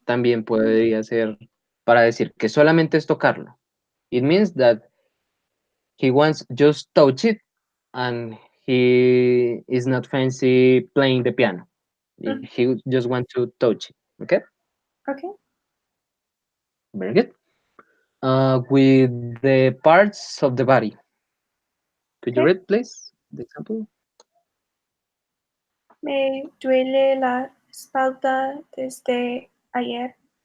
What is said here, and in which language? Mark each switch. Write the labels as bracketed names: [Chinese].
[Spanish] también podría ser para decir que solamente es tocarlo. [English] It means that he wants just touch it and he is not fancy playing the piano. Mhm. He just want to touch it. Okay, Okay. very good. With the parts of the body, could you read, please, the example? [Spanish] Me duele la espalda desde ayer.